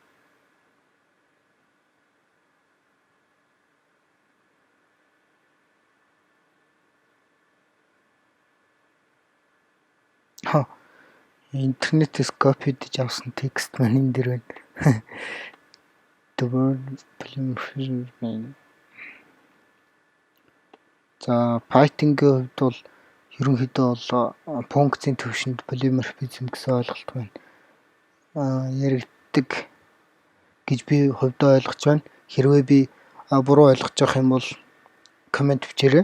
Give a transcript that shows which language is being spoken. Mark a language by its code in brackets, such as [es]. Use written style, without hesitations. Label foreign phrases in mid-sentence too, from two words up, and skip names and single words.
[mn] Интернетээс копи хийж авсан текст маань энэ дээр байна. [en] The word polymorphism. [mn] За Python-гийн хувьд бол ерөнхийдөө бол функцийн төвшөнд polymorphism гэсэн ойлголт байна. Яригддаг гэж би хувьдаа ойлгож байна. Хэрвээ би буруу ойлгож байгаа юм бол комент бичээрэй.